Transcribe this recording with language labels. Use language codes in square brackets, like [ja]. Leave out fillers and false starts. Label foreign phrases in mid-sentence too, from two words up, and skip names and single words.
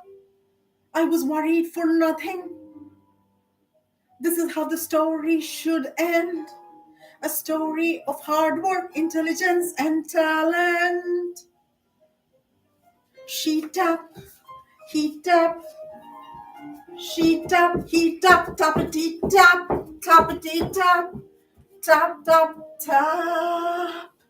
[en] I was worried for nothing. This is how the story should end. A story of hard work, intelligence, and talent. She tap, he tap, she tap, he tap, tappity tap, tappity tap, tap, tap, tap.